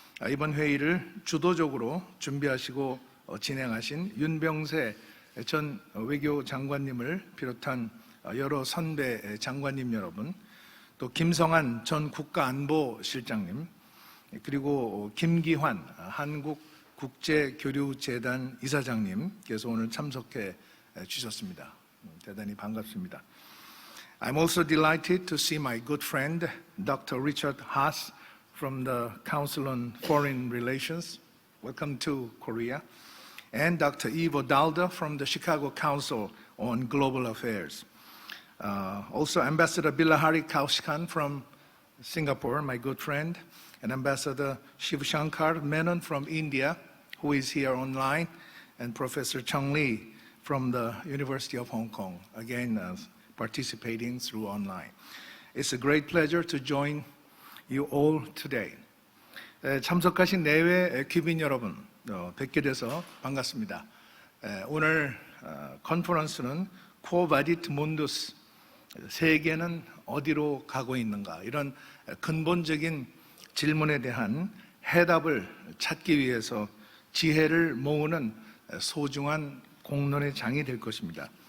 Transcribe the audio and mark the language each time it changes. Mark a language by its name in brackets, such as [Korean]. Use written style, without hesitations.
[Korean] 이번 회의를 주도적으로 준비하시고 진행하신 윤병세 전 외교장관님을 비롯한 여러 선배 장관님 여러분, 또 김성한 전 국가안보실장님, 그리고 김기환 한국국제교류재단 이사장님께서 오늘 참석해 주셨습니다. 대단히 반갑습니다. [English] I'm also delighted to see my good friend Dr. Richard Haas from the Council on Foreign Relations. Welcome to Korea. And Dr. Ivo Dalda from the Chicago Council on Global Affairs. Also Ambassador Bilahari Kaushkan from Singapore, my good friend, and Ambassador Shiv Shankar Menon from India, who is here online, and Professor Chong Lee from the University of Hong Kong, again participating through online. It's a great pleasure to join you all today. [Korean] 참석하신 내외 귀빈 여러분, 뵙게 돼서 반갑습니다. 오늘 컨퍼런스는 [Latin] Quo Vadit Mundus, [Korean] 세계는 어디로 가고 있는가, 이런 근본적인 질문에 대한 해답을 찾기 위해서 지혜를 모으는 소중한 공론의 장이 될 것입니다.